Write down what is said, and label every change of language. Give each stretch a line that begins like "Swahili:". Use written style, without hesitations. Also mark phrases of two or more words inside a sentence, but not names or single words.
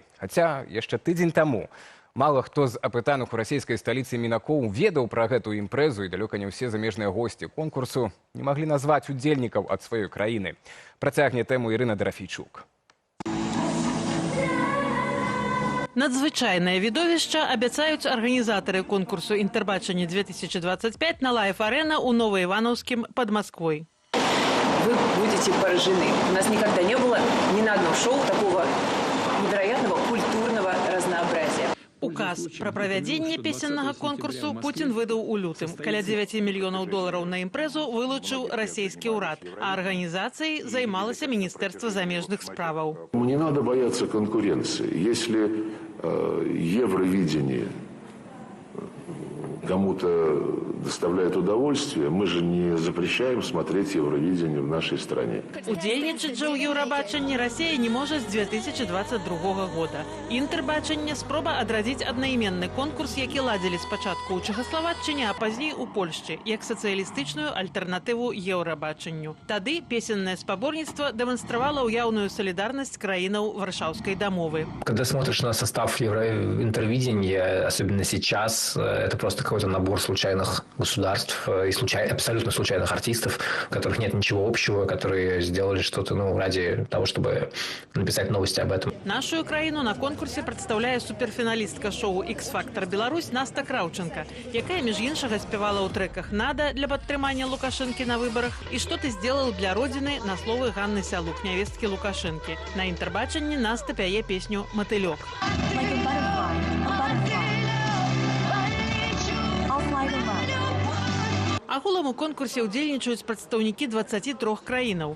Belarusian: Хаця яшчэ тыдзень таму мала хто з апытаных у расійскай сталіцы мінакоў ведаў пра гэтую імпрэзу, і далёка не ўсе замежныя госці конкурсу не маглі назваць удзельнікаў ад сваёй краіны. Працягне тэму Ірына Драфійчук. Надзвычайнае відовішча абяцаюць арганізатары конкурсу «Інтэрбачанне-2025» на Лайф-арэна ў Новаіванаўскім пад Масквой.
Russian: вы будете поражены. У нас никогда не было ни на одном шоу такого невероятного культурного разнообразия.
Belarusian: Указ пра правядзенне песеннага конкурсу Путін выдаў у лютым. Каля 9 мільёнаў долараў на імпрэзу вылучыў расійскі ўрад, а арганізацыяй займалася Міністэрства замежных справаў.
Russian: Не надо бояться конкуренции. Если Евровидение кому-то доставляет удовольствие, мы же не запрещаем смотреть Евровидение в нашей стране.
Belarusian: Удзельнічаць жа ў Еўрабачанні Расія не можа з 2022 года. Інтэрбачанне – спроба адрадзіць аднайменны конкурс, які ладзілі спачатку ў Чэхаславаччыне, а пазней у Польшчы, як сацыялістычную альтэрнатыву Еўрабачанню. Тады песеннае спаборніцтва дэманстравала ўяўную салідарнасць краінаў Варшаўскай дамовы.
Russian: Когда смотришь на состав интервидения, особенно сейчас, это просто какой-то набор случайных государств и абсолютно случайных артистов, у которых нет ничего общего, которые сделали что-то ради того, чтобы написать новости об этом.
Belarusian: Нашу краіну на конкурсе прадстаўляе суперфіналістка шоу «Х-фактор Беларусь» Наста Краўченка, якая, між іншага, спявала ў трэках «Надо» для падтрымання Лукашэнкі на выбарах і «Что ты сделал для Родины» на словы Ганны Сялук, нявесткі Лукашэнкі. На інтэрбачанні Наста пяе песню «Матылёк». Агулам у конкурсе ўдзельнічаюць прадстаўнікі 23 краінаў.